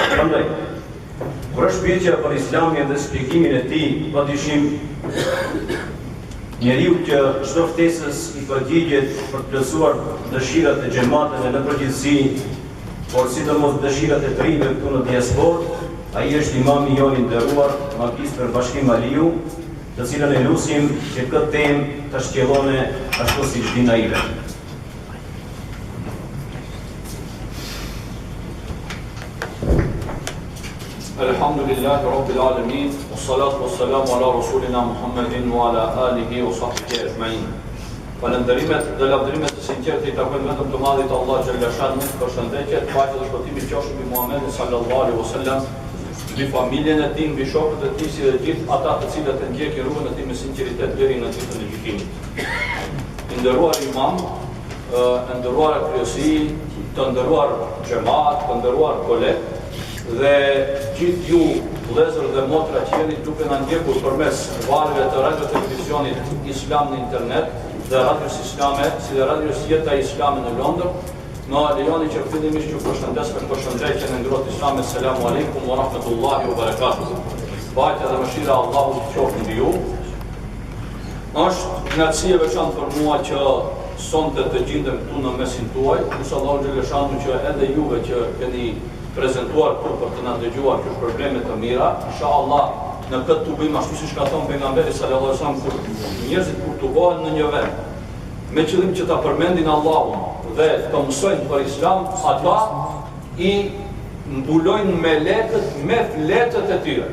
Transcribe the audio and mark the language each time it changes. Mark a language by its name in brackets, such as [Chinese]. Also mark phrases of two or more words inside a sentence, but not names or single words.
[Albanian] Prandaj, kur është pyetja për Islamin dhe shpjegimin e tij, padyshim njeriu që çdo ftesës i përgjigjet për të plotësuar dëshirat e xhamateve në përgjithësi, por sidomos dëshirat e të rinjve këtu në diasporë, ai është imami jonë i nderuar, Magistër Bashkim Aliu, të cilën e lusim që këtë temë të shqellone ashtu siç din ai vetë. [Arabic] الحمد لله رب العالمين، والصلاة والسلام على رسولنا محمد وعلى آله وصحبه أجمعين. [Albanian] Falënderimet dhe lavdërimet të sinqertë i takojnë vetëm të Madhit Allah [Arabic] جل شأنه, [Albanian] përshëndetje, paqja dhe shpëtimi qofshin mbi Muhammedin [Arabic] صلى الله عليه وسلم, [Albanian] mbi familjen e tij, mbi shokët e tij, si dhe gjithë ata të cilët e ndjekin rrugën e tij me sinqeritet deri në ditën e gjykimit. I nderuar imam, e nderuar kryesi, të nderuar xhamat, të nderuar kolegë, dhe gjithë ju vëllezër dhe motra që jeni duke na ndjekur përmes valëve të radio televizionit Islam në internet dhe radios islame, si dhe radios Jeta Islame në Londër, më lejoni që fillimisht ju përshëndes me përshëndetjen e ngrohtë islame. [Arabic] السلام عليكم ورحمة الله وبركاته. [Albanian] Paqja dhe mëshira e Allahut qofshin mbi ju. Është kënaqësi e veçantë për mua që sonte të gjendem këtu në mesin tuaj, [Arabic] إن شاء الله جل شأنه [Albanian] që edhe juve që keni prezentuar këtu për të na dëgjuar këto probleme të mira, inshallah në këtë tubim ashtu siç ka thënë pejgamberi [Arabic] صلى الله عليه وسلم, [Albanian] kur njerëzit kur tubohen në një vend me qëllim që ta përmendin Allahun dhe të mësojnë për Islam, ata i mbulojnë melekët me fletët e tyre.